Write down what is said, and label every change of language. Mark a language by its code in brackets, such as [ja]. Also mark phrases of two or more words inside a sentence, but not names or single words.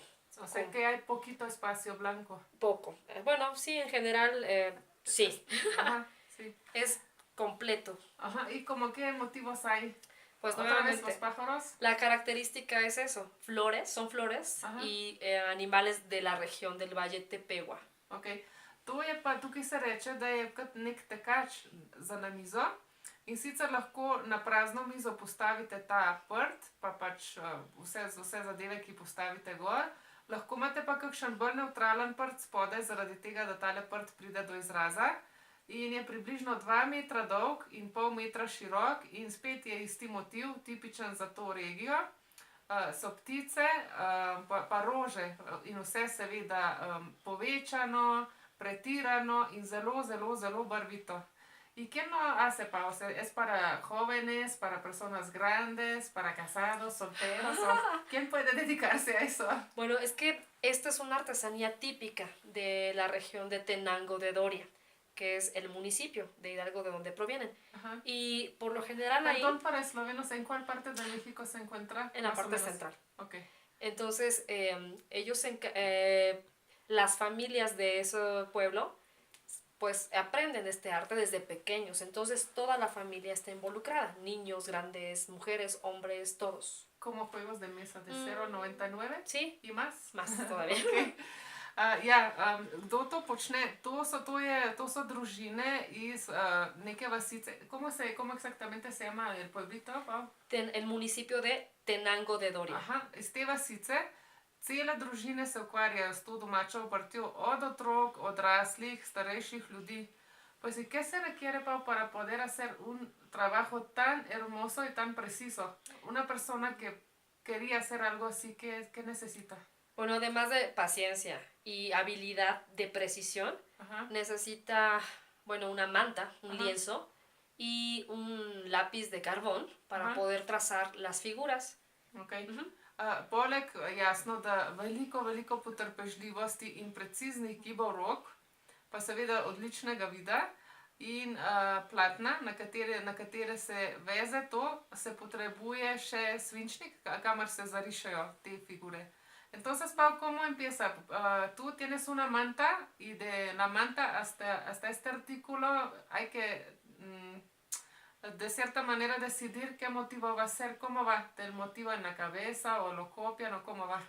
[es] O sea que hay poquito espacio blanco. Poco. Bueno, sí, en general, sí. Sí. Es completo. ¿Y como qué motivos hay? Pues Otra vez los nuevamente, pájaros. la característica es eso, flores, son flores y animales de la región del Valle Tepehua. Ok. [sl] To je pa tukaj se reče, da je kot nek tekač za na mizo in sicer lahko na prazno mizo postavite ta prt, pa pač vse zadeve, ki postavite gor. Lahko imate pa kakšen bolj nevtralen prt spodaj, zaradi tega, da tale prt pride do izraza. In je približno 2 metra dolg in pol metra širok in spet je isti motiv, tipičen za to regijo. So ptice, pa rože in vse seveda povečano, pretirano in zelo, zelo, zelo barvito. [es] ¿Y quién no hace pausa? ¿Es para jóvenes, para personas grandes, para casados, solteros? ¿Quién puede dedicarse a eso? Bueno, es que esta es una artesanía típica de la región de Tenango de Doria, que es el municipio de Hidalgo de donde provienen. Ajá. Y por lo general Perdón, ahí... para eslovenos, ¿en cuál parte de México se encuentra? En la Más o parte menos. central. Ok. Entonces, las familias de ese pueblo, pues aprenden este arte desde pequeños. Entonces, toda la familia está involucrada. Niños, grandes, mujeres, hombres, todos. Como juegos de mesa de 0 a 99? Sí. ¿Y más? Más todavía. [sl] Okay. Kdo to počne? To so družine iz neke vasice. [es] ¿Cómo exactamente se llama el pueblito? El municipio de Tenango de Doria. [sl] Aha, iz te vasice cele družine se ukvarjajo s to domačo obrtjo, od otrok, odraslih, starejših ljudi. [es] Pues, ¿y qué se requiere para poder hacer un trabajo tan hermoso y tan preciso? Una persona que quería hacer algo así, ¿qué necesita? Bueno, además de paciencia y habilidad de precisión, necesita, bueno, una manta, un lienzo y un lápiz de carbón para poder trazar las figuras. Okay. [sl] Poleg jasno, da veliko potrpežljivosti in preciznih gibov rok, pa seveda odličnega vida in platna, na katere se veze to, se potrebuje še svinčnik, kamor se zarišajo te figure. [es] Entonces, Pau, ¿cómo empieza? Tú tienes una manta y de la manta hasta este artículo hay que, de cierta manera, decidir qué motivo va a ser. ¿Cómo va? ¿Del motivo en la cabeza o lo copian o cómo va?